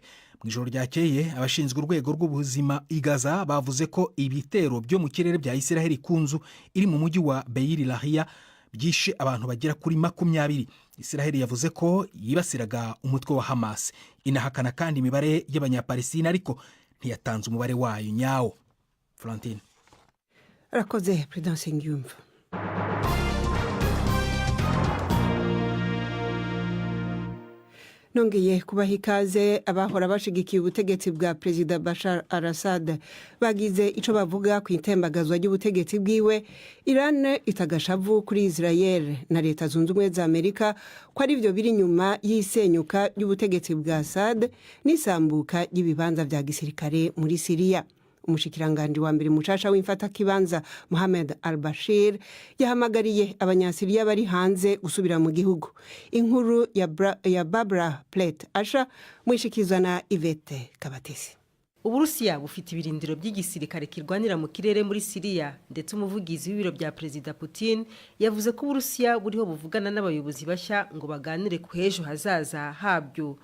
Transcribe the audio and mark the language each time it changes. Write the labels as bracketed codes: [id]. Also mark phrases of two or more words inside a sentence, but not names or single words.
[rw] Mu ijoro ryakeye abashinzwe urwego rw'ubuzima i Gaza bavuze ko ibitero byo mu kirere bya Israel ku nzu iri mu mujyi wa Beir Lahia byishe abantu bagera kuri 20. Israel yavuze ko yibasiraga umutwe wa Hamas. Inahakana kandi imibare y'abanyapalestina, ariko ntiyatanze umubare wayo nyawo. Florentine. Arakoze Prudence Ngiyumva. Nongeye kubaha ikaze. [rn] Abahora bashigikiye ubutegetsi bwa Perezida Bashar al-Assad bagize ico bavuga ku itembagazwa ry'ubutegetsi bwiwe. Iran itagashavu kuri Israel na Leta Zunze Ubumwe za Amerika ko ari byo biri nyuma y'isenyuka ry'ubutegetsi bwa Assad n'isambuka ry'ibibanza vya gisirikare muri Syria. Umushikiranganje wa mbere mushasha w'imfata kibanza Mohamed al-Bashir yahamagariye abanyasiriya bari hanze gusubira mu gihugu. Inkuru ya Barbara Plate Asha mwishikizwa na Yvette Kabatesi. [rw] Uburusiya bufite ibirindiro by'igisirikare kirwanira mu kirere muri Syria, ndetse umuvugizi w'ibiro bya Perezida Putin yavuze ko Uburusiya buriho buvugana n'abayobozi bashya ngo baganire ku hejo hazaza habyo.